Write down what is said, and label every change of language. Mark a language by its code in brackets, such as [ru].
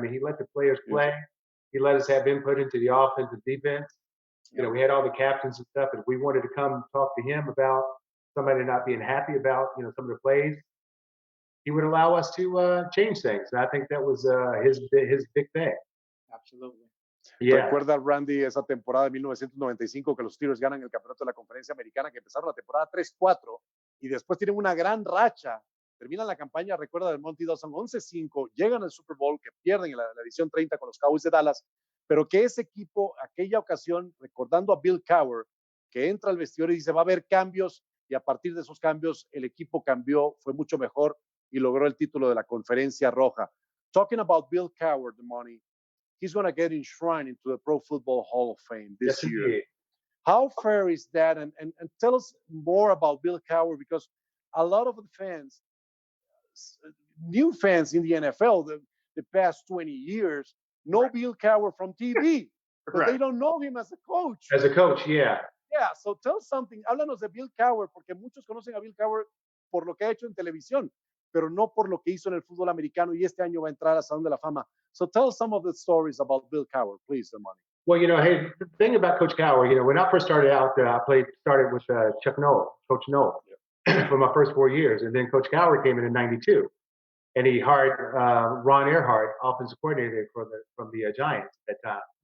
[en] I mean, he let the players play. He let us have input into the offense and defense. You know, we had all the captains and stuff, and we wanted to come talk to him about somebody not being happy about, you know, some of the plays. He would allow us to change things. And I think that was his big thing. Absolutely. Yeah. [es] ¿Recuerda, Randy, esa temporada de 1995 que los Steelers ganan el campeonato de la Conferencia Americana, que empezaron la temporada 3-4 y después tienen una gran racha? Terminan la campaña, recuerda, Dermontti, Dawson 11-5, llegan al Super Bowl, que pierden en la edición 30 con los Cowboys de Dallas, pero que ese equipo, aquella ocasión, recordando a Bill Cowher, que entra al vestidor y dice, va a haber cambios, y a partir de esos cambios, el equipo cambió, fue mucho mejor y logró el título de la Conferencia Roja. [en] Talking about Bill Cowher, Dermontti, he's going to get enshrined into the Pro Football Hall of Fame this year. Indeed. How fair is that? And tell us more about Bill Cowher, because a lot of the fans, new fans in the NFL, the past 20 years, know Bill Cowher from TV, but they don't know him as a coach. As a coach, yeah. Yeah, so tell something. [es] Háblanos de Bill Cowher, porque muchos conocen a Bill Cowher por lo que ha hecho en televisión, pero no por lo que hizo en el fútbol americano, y este año va a entrar al Salón de la Fama. [en] So tell us some of the stories about Bill Cowher, please, Dermontti. Well, you know, hey, the thing about Coach Cowher, you know, when I first started out, I started with Chuck Noll, Coach Noll, for my first 4 years. And then Coach Cowher came in '92, and he hired Ron Earhart, offensive coordinator from the Giants at that time.